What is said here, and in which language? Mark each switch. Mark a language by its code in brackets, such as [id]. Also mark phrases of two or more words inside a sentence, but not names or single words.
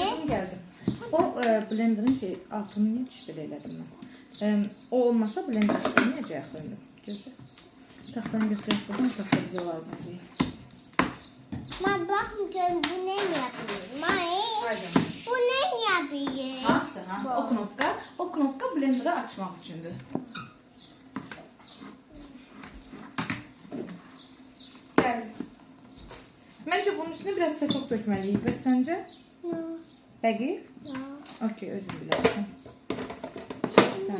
[az] Gəldim. O blenderın altını niyə düş belə elədim mən? O olmasa blender işləməyəcək axı indi. Gözlə. Taxtanı götürək buradan, taxta bizə lazım deyil. [tr] Ben bakmıyorum bu ne yapıyor? Aycan. Bu ne yapıyor? [az] Hansı? O knopka blenderı açmaq üçündür. Gəl. Məncə bunun üstünə biraz pesok dökməliyik. Bəs səncə? No. Dəqiq? No. Okey, özün bilərsən. Sənsən.